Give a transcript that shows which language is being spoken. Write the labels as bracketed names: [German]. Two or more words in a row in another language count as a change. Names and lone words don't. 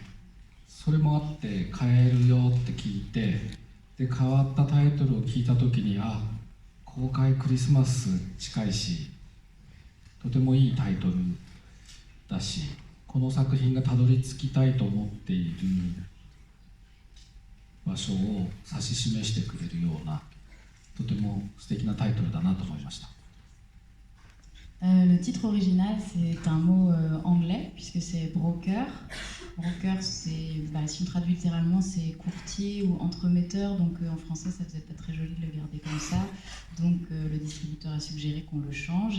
[Japanese] それもあって変えるよって聞いて、で変わったタイトルを聞いた時に公開クリスマス近いしとてもいいタイトルだし、この作品がたどり着きたいと思っている場所を指し示してくれるようなとても素敵なタイトルだなと思いました。 [French] Le titre original, c'est un mot anglais, puisque c'est broker. Broker, c'est, si on traduit littéralement, c'est courtier ou entremetteur. Donc en français, ça faisait pas très joli de le garder comme ça. Donc le distributeur a suggéré qu'on le change.